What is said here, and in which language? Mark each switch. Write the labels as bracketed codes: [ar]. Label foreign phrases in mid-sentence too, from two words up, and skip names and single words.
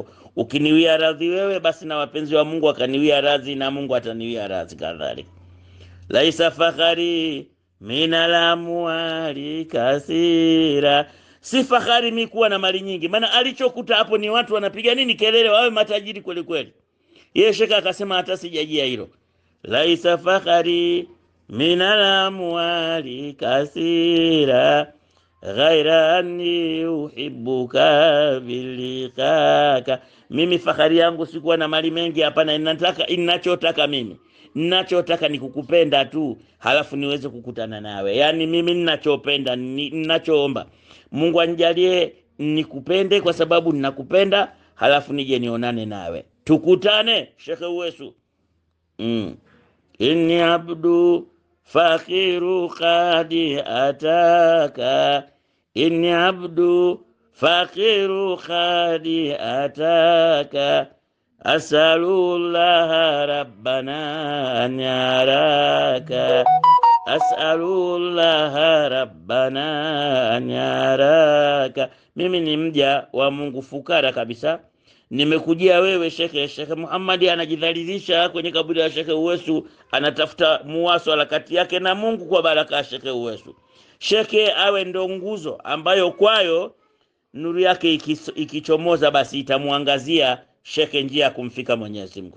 [sw] Ukiniwia radhi wewe, basi na wapenzi wa Mungu akaniwia radhi na Mungu ataniwia radhi kadhalika. [ar] ليس فخري من الأموال كثيرا, [sw] si fakhari mimi kuwa na mali nyingi, maana alichokuta hapo ni watu wanapiga nini kelele wawe matajiri kweli kweli. Yeye Shekhe akasema hata sijajia hilo. [ar] ليس فخري من الأموال كثيرا غير أني أحبك بلقاك. [sw] Mimi fahari yangu sikuwa na mali mengi, hapana. Ninachotaka ninachotaka ni kukupenda tu, halafu niweze kukutana nawe. Yani mimi ninachopenda, ninachoomba Mungu anijalie nikupende, kwa sababu ninakupenda, halafu nije nionane nawe, tukutane. Sheikh Uwesu, [ar] إني عبد فقير قد أتاك، إني عبد فقير قد أتاك، أسأل الله ربنا أن يراك، أسأل الله ربنا أن يراك. [sw] Mimi ni mja wa Mungu fukara kabisa, nimekujia wewe Shekhe. Shekhe Muhammadi anajidhalilisha kwenye kaburi ya Shekhe Uwesu, anatafuta muwaswala kati yake na Mungu kwa baraka ya Shekhe Uwesu. Shekhe awe ndo nguzo ambayo kwayo nuru yake ikichomoza basi itamuangazia Shekhe njia ya kumfika Mwenyezi Mungu.